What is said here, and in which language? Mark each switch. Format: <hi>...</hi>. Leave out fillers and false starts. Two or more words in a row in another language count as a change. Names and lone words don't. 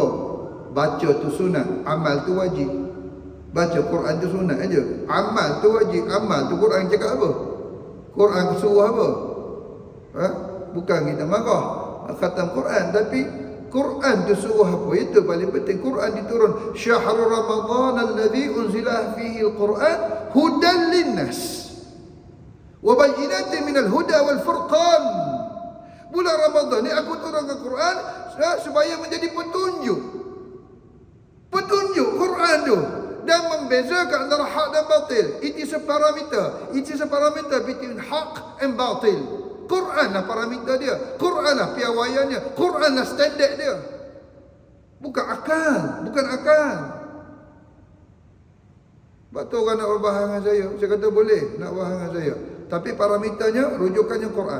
<ms>Baca tu sunat, amal tu wajib. Baca Quran tu sunat aja. Amal tu wajib, amal tu Quran cakap apa? Quran suruh apa? Bukan kita marah. khatam Quran, tapi Quran tu suruh apa? Itu paling penting.</ms> <ar>Quran diturun شهر رمضان الذي أنزل فيه القرآن هدى للناس وبينات من الهدى والفرقان.</ar> <ms>Bulan Ramadan ni aku turunkan Quran supaya menjadi petunjuk. Petunjuk Quran tu, dan membezakan antara hak dan batil.</ms> <en>It is a parameter. It is a parameter between hak and batil.</en> <ms>Quran lah parameter dia. Quran lah piawaiannya. Quran lah standard dia. Bukan akal. Bukan akal. Sebab tu orang nak berbahang dengan saya. Saya kata boleh nak berbahang dengan saya. Tapi parameternya, rujukannya Quran.</ms>